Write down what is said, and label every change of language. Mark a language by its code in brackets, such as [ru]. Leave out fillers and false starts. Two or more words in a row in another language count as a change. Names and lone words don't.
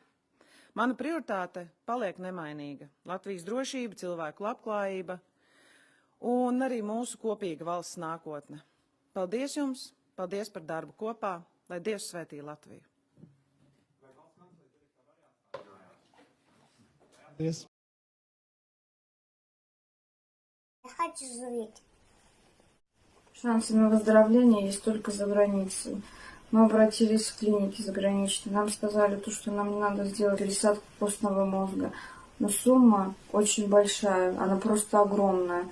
[lv] Mana prioritāte paliek nemainīga – Latvijas drošība, cilvēku labklājība un arī mūsu kopīga valsts nākotne. Paldies jums, paldies par darbu kopā, lai Dievs svētī Latviju. Paldies. [ru] Хочу жить. Шансы на выздоровление есть только за границей. Мы обратились в клиники заграничные. Нам сказали, что нам не надо сделать пересадку костного мозга. Но сумма очень большая, она просто огромная.